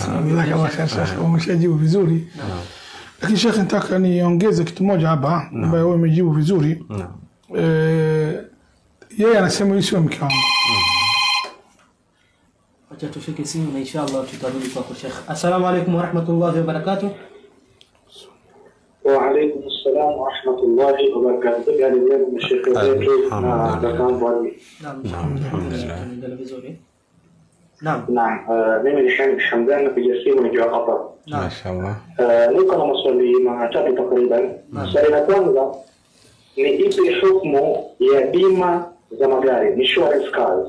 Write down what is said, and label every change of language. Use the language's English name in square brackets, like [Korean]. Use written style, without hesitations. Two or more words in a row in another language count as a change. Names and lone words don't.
[Swahili] sasa umeshajibu vizuri. Lakini Sheikh, nataka niongeze kitu moja hapa ambaye wewe umejibu vizuri. Yeye anasema yeye sio mke wangu. Acha tushike simu na inshallah tutarudi kwa Sheikh. [Arabic] السلام عليكم ورحمة الله وبركاته. وعليكم السلام ورحمة الله وبركاته. [Swahili] Ya leo Sheikh wetu na daktari. Alhamdulillah. Naam, mimi ni Hamid Hamdan na kuja simu nikiwa hapa. Mashaallah. Niko na maswali matatu takriban. Swali la kwanza ni ipi hukumu ya bima za magari, [English] insurance cars?